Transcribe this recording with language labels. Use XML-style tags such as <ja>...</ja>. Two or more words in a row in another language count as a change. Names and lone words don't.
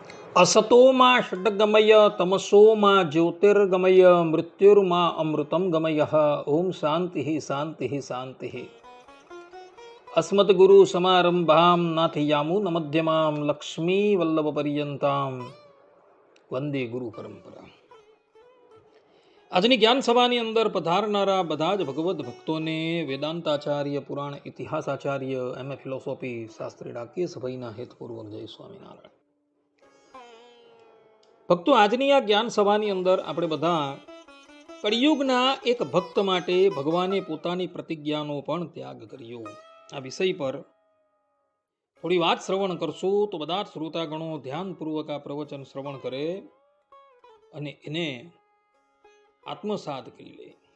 <sa>असतोमा षड्गमय तमसोमा ज्योतिर्गमय मृत्युर्मा अमृतं गमय। ओम शांति शांति शांति। अस्मद्गुरु समारंभां नाथयामुन मध्यमां लक्ष्मी वल्लभ पर्यंतां वंदे गुरु परंपरा।</sa> <gu>આજની જ્ઞાન સભાની અંદર પધારનારા બધા જ ભગવદ્ ભક્તોને વેદાંતાચાર્ય પુરાણ ઇતિહાસાચાર્ય</gu> <en>MA philosophy</en> <gu>શાસ્ત્રી ડાકીય સભાઈના હેતપૂર્વક જય સ્વામિનારાયણ। ભક્તો, આજની આ જ્ઞાન સભાની અંદર આપણે બધા કળિયુગના એક ભક્ત માટે ભગવાને પોતાની પ્રતિજ્ઞાનો પણ ત્યાગ કર્યો આ વિષય પર થોડી વાત શ્રવણ કરશું તો બધા જ શ્રોતાગણો ધ્યાનપૂર્વક આ પ્રવચન શ્રવણ કરે અને એને આત્મસાત કરી લે।</gu>